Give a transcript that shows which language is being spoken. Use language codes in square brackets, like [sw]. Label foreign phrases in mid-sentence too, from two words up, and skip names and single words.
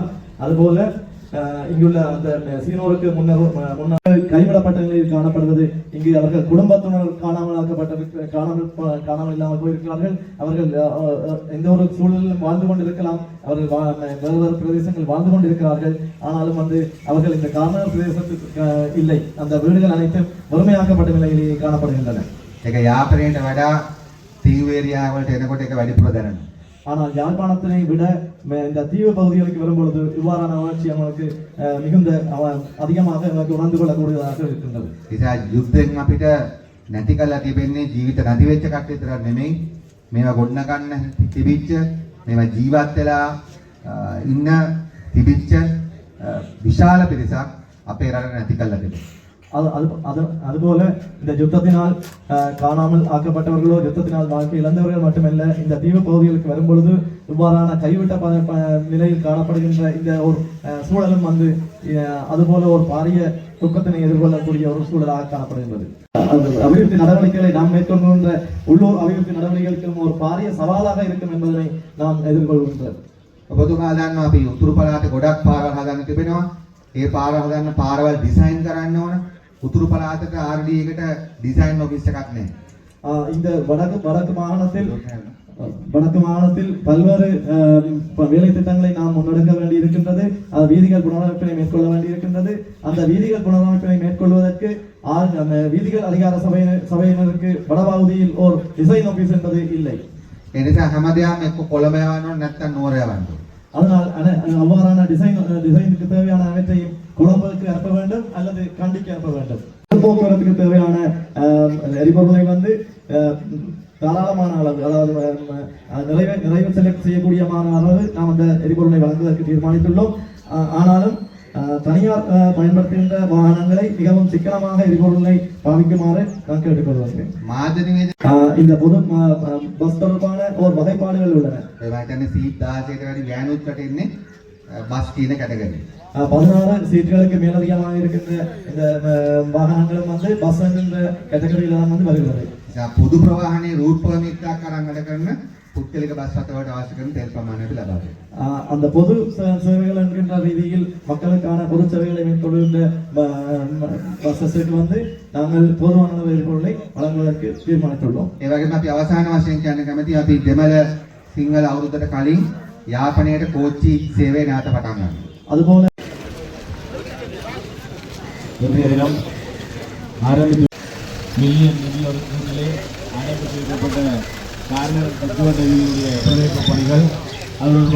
[ta] அதுபோல இங்குள்ள அந்த சீனோருக்கு முன்னர் கைவிடப்பட்ட நிலையில் காணப்படுவது இங்கு அவர்கள் குடும்பத்தினர் காணாமல் இல்லாமல் போயிருக்கிறார்கள். அவர்கள் எந்த ஒரு சூழலிலும் வாழ்ந்து கொண்டிருக்கலாம். அவர்கள் வேறு பிரதேசங்கள் வாழ்ந்து கொண்டிருக்கிறார்கள். ஆனாலும் வந்து அவர்கள் இந்த காரண பிரதேசத்துக்கு இல்லை. அந்த வீடுகள் அனைத்தும் வறுமையாக்கப்பட்ட நிலையிலேயே காணப்படுகின்றன. [si] ඒක යාපනයට වඩා තීව්‍ර ඒරියා වලට එනකොට ඒක වැඩිපුර දැනෙනවා. [ta] ஆனால் யாழ்ப்பாணத்தினை விட இந்த தீவு பகுதிகளுக்கு வரும்பொழுது இவ்வாறான வளர்ச்சி அவங்களுக்கு மிகுந்த அதிகமாக நமக்கு உணர்ந்து கொள்ளக்கூடியதாக இருக்கின்றது. [si] නිසා යුද්ධෙන් අපිට නැති කරලා තිබෙන්නේ ජීවිත නැති වෙච්ච කට්ටිය විතරක් නෙමෙයි මේවා ගොඩනගන්න තිබිච්ච මේවා ජීවත් වෙලා ඉන්න තිබිච්ච විශාල පිරිසක් අපේ රටට නැති කරලා තිබෙනවා. [ta] அதுபோல இந்த யுத்தத்தினால் காணாமல் ஆக்கப்பட்டவர்களோ யுத்தத்தினால் வாழ்க்கை இழந்தவர்கள் மட்டுமல்ல இந்த தீவு பகுதிகளுக்கு வரும்பொழுது இவ்வாறான கைவிட்ட நிலையில் காணப்படுகின்ற இந்த ஒரு சூழலும் வந்து அதுபோல ஒரு பாரிய துக்கத்தினை எதிர்கொள்ளக்கூடிய ஒரு சூழலாக காணப்படுகின்றது. அபிவிருத்தி நடவடிக்கைகளை நாம் மேற்கொள்கின்ற உள்ளூர் அபிவிருத்தி நடவடிக்கைகளுக்கும் ஒரு பாரிய சவாலாக இருக்கும் என்பதனை நாம் எதிர்கொள்கின்றோம். [si] ඔබතුමා දන්නවා අපි උතුරු පළාත ගොඩක් පාරවල් හදන්න තිබෙනවා. ඒ පාර හදන්න පාරවල් ඩිසයින් කරන්න ඕන. උතුරු පළාතක RD එකට [en] design office [si] එකක් නැහැ. [ta] இந்த வடக்கு மாகாணத்தில் பல்வேறு வேலை திட்டங்களை நாம் முன்னெடுக்க வேண்டி இருக்கின்றது. வீதிகள் புனரமைப்பினை மேற்கொள்ள வேண்டி இருக்கின்றது. அந்த வீதிகள் புனரமைப்பினை மேற்கொள்வதற்கு வீதிகள் அதிகார சபையினருக்கு வடபகுதியில் ஒரு [en] design office [ta] என்பது இல்லை. [si] ඒ නිසා හැමදේම එක්ක කොළඹ යවන්න ඕන නැත්නම් නෝර යවන්න ඕන. [ta] அதனால் அவ்வாறான டிசைனுக்கு தேவையான அனைத்தையும் கொழும்புக்கு அனுப்ப வேண்டும் அல்லது கண்டிக்கு அனுப்ப வேண்டும். போக்குவரத்துக்கு தேவையான எரிபொருளை வந்து தாராளமான அளவு அதாவது நிறைவு செய்யக்கூடியமான அளவு நாம் அந்த எரிபொருளை வழங்குவதற்கு தீர்மானித்துள்ளோம். ஆனாலும் தனியார் பயன்படுத்துகின்ற வாகனங்களை மிகவும் சிக்கனமாக எரிபொருளை பாவிக்குமாறு நான் கேட்டுக்கொள்கிறேன். இந்த பொது பஸ் தொடர்பான ஒரு வகைப்பாடுகள் உள்ளன. 16 சீட்டுகளுக்கு மேலதிகமாக இருக்கின்ற இந்த வாகனங்களும் வந்து பஸ் என்கின்ற கேட்டகரியில தான் வந்து வருகிறது. [si] නිසා පොදු ප්‍රවාහනයේ [en] route permit [si] එකක් අරන් වැඩ කරන පුද්ගලික බස් රථවලට අවශ්‍ය කරන තෙල් ප්‍රමාණයට ලබා දෙනවා. [ta] அந்த பொது சேவைகள் என்கின்ற ரீதியில் மக்களுக்கான பொது சேவைகளை மேற்கொள்கின்ற பஸ்ஸுக்கு வந்து நாங்கள் போதுமான அளவு எரிபொருளை வழங்குவதற்கு தீர்மானித்துள்ளோம். [si] ඒ වගේම අපි අවසාන වශයෙන් කියන්න කැමතියි අපි දෙමළ සිංහල අවුරුද්දට කලින් යාපනයට කෝච්චි සේවය නැවත පටන් ගන්නවා. [ta] அதுபோல இன்றைய தினம் ஆரம்பித்து மில்லியன் நிதி ஒதுக்கீட்டிலே ஆரம்பித்து வைக்கப்பட்ட கார்னர் சுற்றுவட்ட வீதியுடைய புனரமைப்பு பணிகள் அவர்கள்